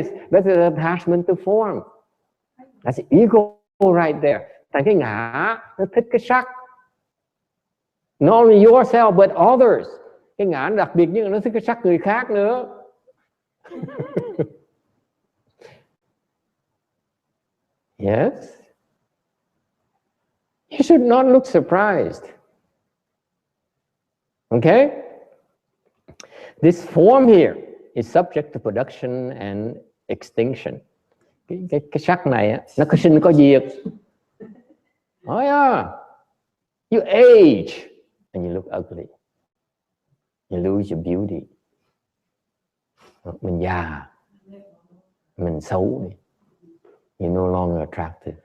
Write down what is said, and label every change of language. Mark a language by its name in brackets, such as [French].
[English] That's an attachment to form. That's ego right there. [Vietnamese] Tại cái ngã nó thích cái sắc. [English] Not only yourself but others. [Vietnamese] Cái ngã đặc biệt nhưng nó thích cái sắc người khác nữa. [English] Yes? You should not look surprised. Okay? This form here is subject to production and extinction. [Vietnamese] Cái sắc này á, nó có sinh có diệt. [English] Oh yeah. You age and you look ugly. You lose your beauty. [Vietnamese] Mình già, mình xấu đi. [English] You're no longer attractive.